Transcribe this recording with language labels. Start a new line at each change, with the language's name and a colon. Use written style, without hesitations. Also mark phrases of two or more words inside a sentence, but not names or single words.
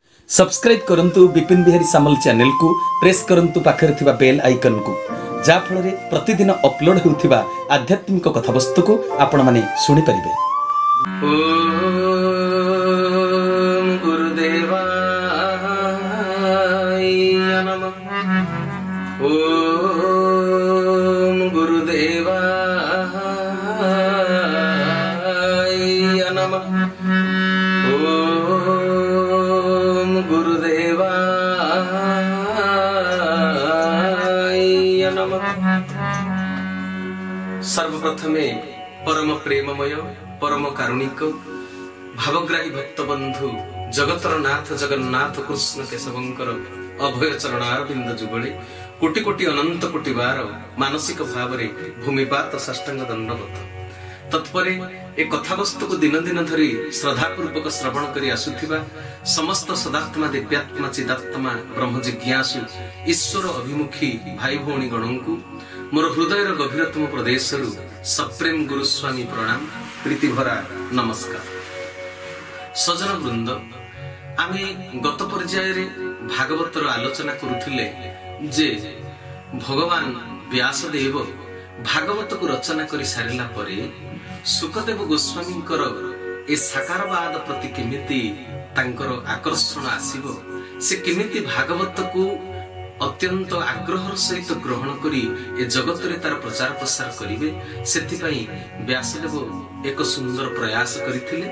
Odia: ସବସ୍କ୍ରାଇବ କରନ୍ତୁ ବିପିନ ବିହାରୀ ସାମଲ ଚ୍ୟାନେଲକୁ ପ୍ରେସ କରନ୍ତୁ ପାଖରେ ଥିବା ବେଲ ଆଇକନକୁ ଯା ଫଳରେ ପ୍ରତିଦିନ ଅପଲୋଡ ହେଉଥିବା ଆଧ୍ୟାତ୍ମିକ କଥାବସ୍ତୁକୁ ଆପଣମାନେ ଶୁଣି ପାରିବେ।
Sanskrit: ओम गुरुदेवाय नमः। ओम गुरुदेवाय नमः। ओम गुरुदेवाय नमः।
Odia: ସର୍ବପ୍ରଥମେ ପରମ ପ୍ରେମମୟ ପରମ କାରୁଣିକ ଭାବଗ୍ରାହୀ ଭକ୍ତ ବନ୍ଧୁ ଜଗତର ନାଥ ଜଗନ୍ନାଥ କୃଷ୍ଣ କେଶବଙ୍କର ଅଭୟ ଚରଣାରବିନ୍ଦ ଯୁଗଳେ କୋଟି କୋଟି ଅନନ୍ତ କୋଟି ବାର ମାନସିକ ଭାବ ଭୂମିପାତ ସାଷ୍ଟାଙ୍ଗ ଦଣ୍ଡବତ ତତ୍ପରେ ଏ କଥାବସ୍ତୁକୁ ଦିନ ଦିନ ଧରି ଶ୍ରଦ୍ଧାପୂର୍ବକ ଶ୍ରବଣ କରି ଆସୁଥିବା ସମସ୍ତ ସଦାତ୍ମା ଦିବ୍ୟାତ୍ମା ଚିଦାତ୍ମା ବ୍ରହ୍ମ ଜିଜ୍ଞାସୁ ଈଶ୍ୱର ଅଭିମୁଖୀ ଭାଇ ଭଉଣୀ ଗଣଙ୍କୁ ମୋର ହୃଦୟର ଗଭୀରତମ ପ୍ରଦେଶରୁ ସପ୍ରେମ ଗୁରୁସ୍ୱାମୀ ପ୍ରଣାମ ପ୍ରୀତି ଭରା ନମସ୍କାର। ସଜ୍ଜନ ବୃନ୍ଦ ଆମେ ଗତ ପର୍ଯ୍ୟାୟ ଭାଗବତର ଆଲୋଚନା କରୁଥିଲେ ଯେ ଭଗବାନ ବ୍ୟାସଦେବ ଭାଗବତ କୁ ରଚନା କରି ସାରିଲା ପରେ ଶୁକଦେବ ଗୋସ୍ୱାମୀଙ୍କର ଏ ସାକାରବାଦ ପ୍ରତି କେମିତି ତାଙ୍କର ଆକର୍ଷଣ ଆସିବ ସେ କେମିତି ଭାଗବତକୁ ଅତ୍ୟନ୍ତ ଆଗ୍ରହର ସହିତ ଗ୍ରହଣ କରି ଏ ଜଗତରେ ତାର ପ୍ରଚାର ପ୍ରସାର କରିବେ ସେଥିପାଇଁ ବ୍ୟାସଦେବ ଏକ ସୁନ୍ଦର ପ୍ରୟାସ କରିଥିଲେ।